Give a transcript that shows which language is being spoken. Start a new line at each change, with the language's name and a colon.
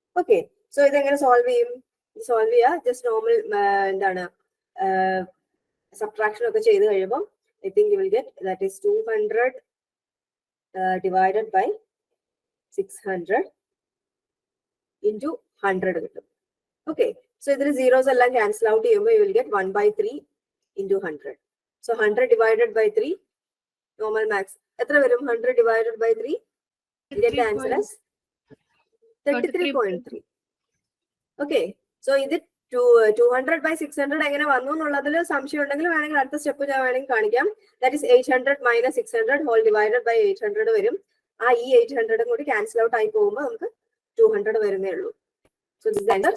Malayalam: Okay, so ഇതെങ്ങനെ solve ചെയ്യും? Solve ചെയ്യുക ജസ്റ്റ് നോർമൽ എന്താണ് സബ്ട്രാക്ഷൻ ഒക്കെ ചെയ്ത് കഴിയുമ്പോൾ
English: I think you will get that is 200 divided by 600 into 100
Malayalam: കിട്ടും. ഓക്കെ, സോ ഇതിൽ സീറോസ് എല്ലാം ക്യാൻസൽ ഔട്ട് ചെയ്യുമ്പോൾ
English: You will get 1/3 into 100.
Malayalam: So 100 divided by 3 normal maths എത്ര വരും?
English: 100 divided by 3, get the answer as 33.3.
Malayalam: Okay, so ഇത് 200/600 എങ്ങനെ വന്നു എന്നുള്ളതിൽ സംശയം ഉണ്ടെങ്കിൽ വേണമെങ്കിൽ അടുത്ത സ്റ്റെപ്പ് ഞാൻ വേണമെങ്കിൽ കാണിക്കാം.
English: that is 800 minus 600 whole divided by 800
Malayalam: വരും. ആ ഈ 800 കൂടി ക്യാൻസൽ ഔട്ട് ആയി പോകുമ്പോൾ നമുക്ക് 200 വരുന്നേ ഉള്ളൂ.
English: So this answer.